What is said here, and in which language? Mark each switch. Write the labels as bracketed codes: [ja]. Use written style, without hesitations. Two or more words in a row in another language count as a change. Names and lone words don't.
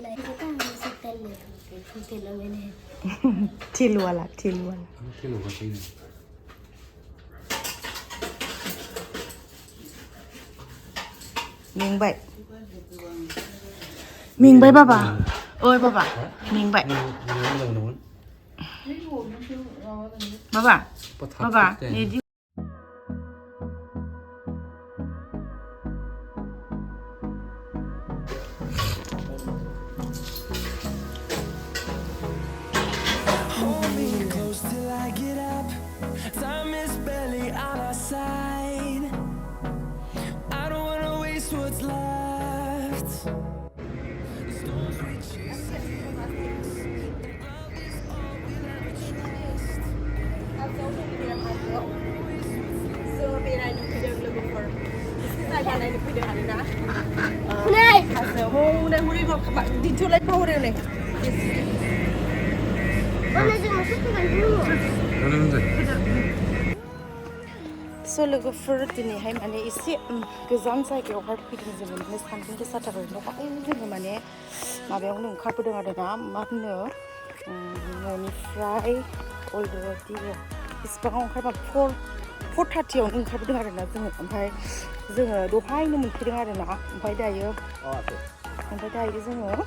[en] थिलुवाला मेंबाय बाबा ओइ बाबा मेंबाय बाबा इदि Time is barely on our side. I don't wanna waste what's left. The storms we chase and love is all we'll ever trust. [brx] So बेरायनो फैदों लोगोफोर जायगा नायनो फैदों आरोना हाजोआव हनै दिन्थ'लाय फावरो नै स' लोगोफोर दिनैहाय माने एसे गोजान जायगायावहाय फैदों जोङो माने सान्दुं गोसाथार दहाय जोङो माने माबायावनो ओंखारबोदों आरोना मा होनो न'निफ्राय अलरेडि बेसेबाङाव ओंखारबा 4:30आवनो ओंखारबोदों आरोना जोङो ओमफ्राय जोङो दहायनो मोनफैदों आरोना ओमफ्राय दायो जोङो